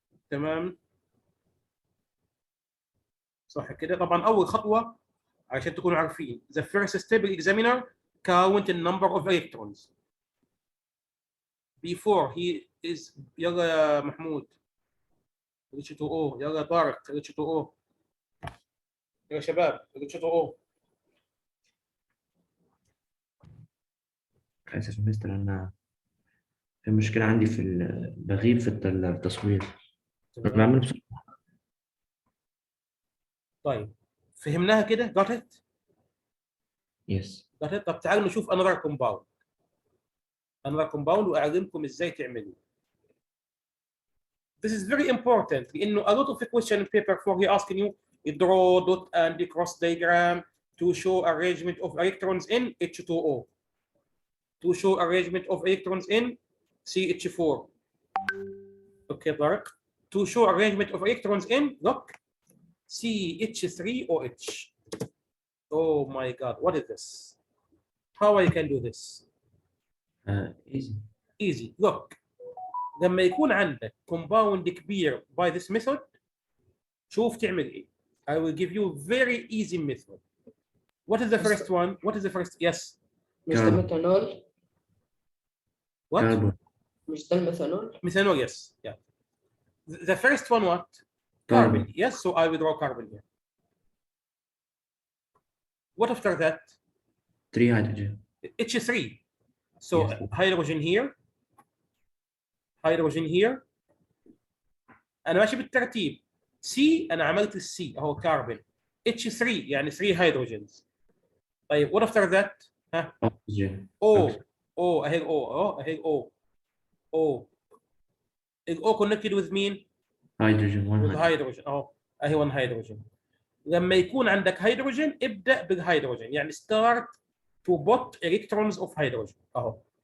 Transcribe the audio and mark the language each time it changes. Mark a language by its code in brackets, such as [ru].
[ar] تمام. صح كده. طبعا أول خطوة عشان تكونوا عارفين [en] the first step examiner count the number of electrons before he is. [ar] يلا يا محمود H2O. يلا يا طارق H2O. يا شباب H2O. آسف يا مستر، أنا في مشكلة عندي في بغيب في التصوير. أنا بعمله بسرعة. طيب فهمناها كده؟ [en] got it؟ Yes. got it؟ [ar] طب تعالوا نشوف [en] another compound [ar] وأعلمكم إزاي تعملوا. [en] This is very important [ar] لأنه [en] a lot of the question in paper 4 he asking you draw dot and cross diagram to show arrangement of electrons in H2O, to show arrangement of electrons in CH4. Okay, Tarek. To show arrangement of electrons in, look, CH3OH. Oh my God, what is this? How I can do this? Easy. Easy. Look, [ar] لما يكون عندك compound كبير [en] by this method, [ar] شوف تعمل إيه. [en] I will give you very easy method. What is the first one? What is the first? Yes. [ar] مش ده ميثانول؟ [en] What? Carbon. [ar] مش ده الميثانول؟ [en] Methanol, yes. Yeah. The first one, what? Carbon. Yes, so I will draw carbon here. What after that? 3 hydrogen. H3. So Yes. hydrogen here. Hydrogen here. [ar] أنا ماشي بالترتيب. C أنا عملت السي أهو كاربون. [en] H3 يعني 3 hydrogens. طيب what after that؟ ها؟ Oxygen. O. [ar] O أهي O أهو أهي O. O. ال O [en] connected with [ar] مين؟ [en] Hydrogen. 1 with hydrogen. hydrogen أهو أهي 1 hydrogen. [ar] لما يكون عندك هيدروجين ابدأ بالهيدروجين يعني [en] start to put electrons of hydrogen [ar] أهو.